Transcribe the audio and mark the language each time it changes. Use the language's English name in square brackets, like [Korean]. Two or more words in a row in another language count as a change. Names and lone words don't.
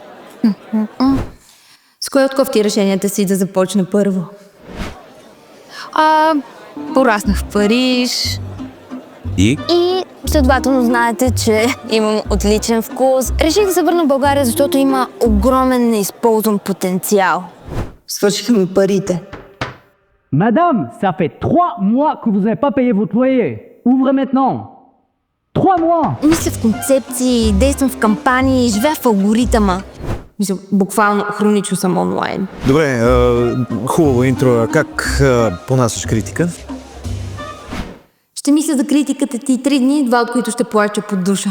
[Bulgarian] С кое от кофти решенията си да започна първо? Пораснах в Париж. И Следователно знаете, че имам отличен вкус. Реших да се върна в България, защото има огромен неизползван потенциал. Свършиха ми парите. [French] Madame, ça fait 3 mois que vous n'avez pas payé votre loyer. Ouvrez maintenant. 3 mois! [Bulgarian] Мисля в концепции, действам в кампании, живея в алгоритъма. Мисля, буквално хронично съм онлайн. Добре, хубаво интро. Как понасяш критика? Ще мисля за критиката ти 3 дни, 2 от които ще плача под душа.